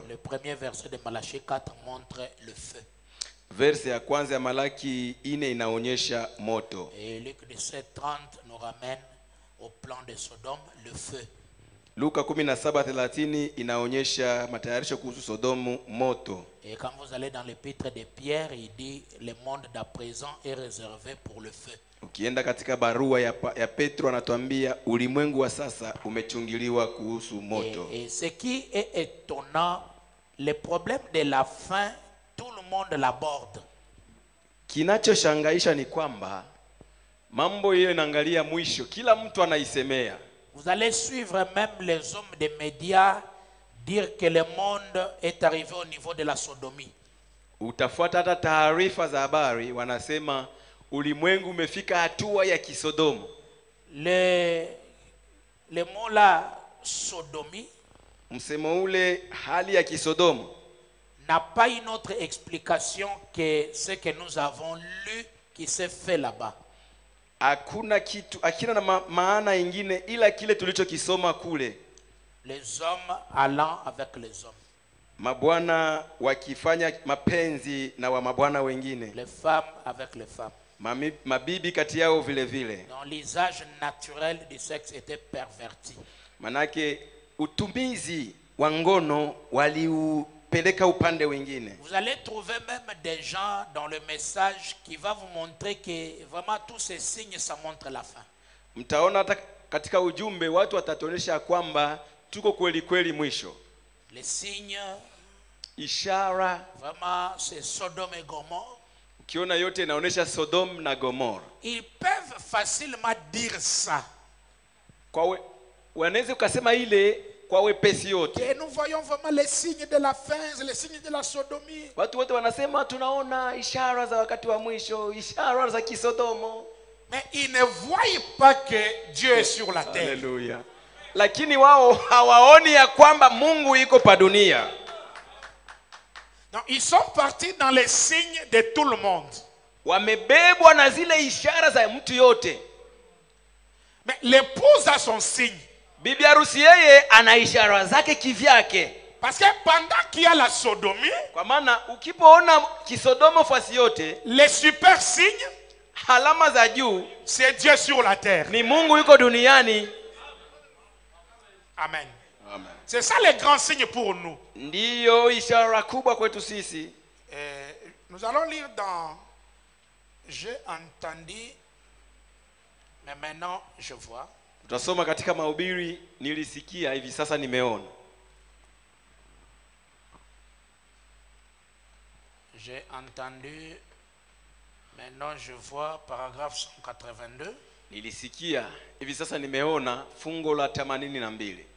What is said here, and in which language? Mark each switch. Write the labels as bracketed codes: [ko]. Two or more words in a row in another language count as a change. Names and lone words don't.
[fr] Le premier verset de Malachie 4 montre le feu. [sw] Verse ya kwanza ya Malaki 4 inaonyesha moto. [fr] Et Luc 17:30 nous ramène au plan de Sodome, le feu. [sw] Luka 17:30 inaonyesha matayarisho kuhusu Sodomu, moto. [fr] Et quand vous allez dans l'épître de Pierre, il dit le monde d'à présent est réservé pour le feu. [sw] Ukienda katika barua ya Petro anatuambia ulimwengu wa sasa umechungiliwa kuhusu moto. [fr] Et ce qui est étonnant, le problème de la faim, tout le monde l'aborde. [sw] Kinachoshangaisha ni kwamba mambo hiyo inaangalia mwisho, kila mtu anaisemea. [fr] Vous allez suivre même les hommes des médias dire que le monde est arrivé au niveau de la sodomie. [sw] Utafuata hata taarifa za habari wanasema ulimwengu umefika hatua ya kisodomo. [fr] Le mot là, sodomie, [sw] Msemo ule hali ya kisodomo [fr] n'a pas une autre explication que ce que nous avons lu qui s'est fait là-bas. [sw] hakuna na maana ingine ila kile tulichokisoma kule. [fr] Les hommes allant avec les hommes. [sw] Mabwana wakifanya mapenzi na wa mabwana wengine. [fr] Les femmes avec les femmes. [sw] Mabibi kati yao vile vile. [fr] Donc l'usage naturel du sexe était perverti. [sw] Manake utumizi wa ngono waliupeleka upande wengine. [fr] Vous allez trouver même des gens dans le message qui va vous montrer que vraiment tous ces signes ça montre la fin. [sw] Mtaona hata katika ujumbe watu watatuonesha kwamba tuko kweli kweli mwisho. [fr] Les signes, [sw] ishara, [fr] vraiment c'est Sodome et Gomorre. [sw] Ukiona yote inaonesha Sodom na Gomora. [fr] Ils peuvent facilement dire ça. [sw] Kwa wanaweza kusema ile kwa wepesi yote. [fr] Et nous voyons vraiment les signes de la fin, les signes de la sodomie. [sw] Watu wote wanasema tunaona ishara za wakati wa mwisho, ishara za kisodomo. [fr] Mais ils ne voient pas que Dieu est sur la terre. Alléluia. [sw] Lakini wao hawaoni ya kwamba Mungu yuko pa dunia. [fr] Donc ils sont partis dans les signes de tout le monde. [sw] Wamebebwa na zile ishara za mtu yote. [fr] Mais l'épouse a son signe. [sw] Bibi harusi yeye ana ishara zake kivyake. [fr] Parce que pendant qu'il y a la sodomie, [sw] kwa maana ukipoona kisodomo fasi yote, [fr] les super signes, [sw] alama za juu, [fr] c'est Dieu sur la terre. [sw] Ni Mungu yuko duniani. Amen. Amen. [fr] C'est ça les grands signes pour nous. [sw] Ndiyo ishara kubwa kwetu sisi. [fr] Nous allons lire dans j'ai entendu mais maintenant je vois. [sw] Tutasoma katika mahubiri nilisikia hivi sasa nimeona. [fr] J'ai entendu maintenant je vois paragraphe 182. [sw] Nilisikia hivi sasa nimeona fungo la 82.